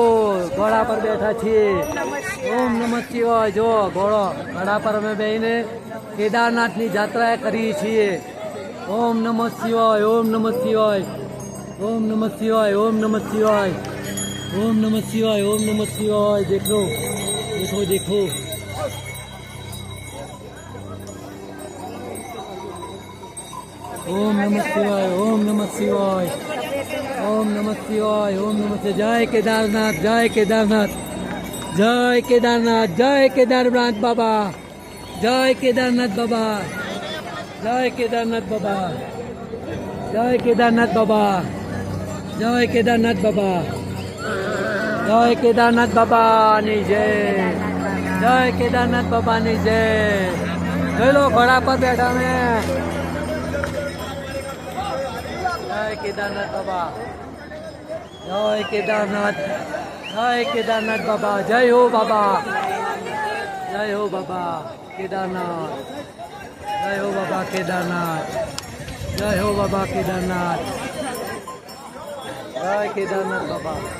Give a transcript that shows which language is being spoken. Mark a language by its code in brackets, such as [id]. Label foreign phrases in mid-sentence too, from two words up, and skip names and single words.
[gu] ઘોડા પર બેઠા છીએ. ઓમ નમઃ શિવાય. જો ઘોડો ઘોડા પર અમે બેહીને કેદારનાથની જાત્રા કરીએ છીએ. ઓમ નમઃ શિવાય, ઓમ નમઃ શિવાય, ઓમ નમઃ શિવાય, ઓમ નમઃ શિવાય, ઓમ નમઃ શિવાય, ઓમ નમઃ શિવાય. [hi] देखो देखो देखो. ओम नमः शिवाय, ओम नमः शिवाय, ओम नमः शिवाय, ओम नमः शिवाय. जय केदारनाथ, जय केदारनाथ, जय केदारनाथ, जय केदारनाथ बाबा, जय केदारनाथ बाबा. [gu] જય કેદારનાથ બાબા, જય કેદારનાથ બાબા, જય કેદારનાથ બાબા, જય કેદારનાથ બાબાની જય, જય કેદારનાથ બાબાની જય. જોઈ લો ઘોડા પર બેઠા અમે. જય કેદારનાથ બાબા, જય કેદારનાથ, જય કેદારનાથ બાબા, જય હો બાબા, જય હો બાબા કેદારનાથ, જય હો બાબા કેદારનાથ, જય હો બાબા કેદારનાથ, જય કેદારનાથ બાબા.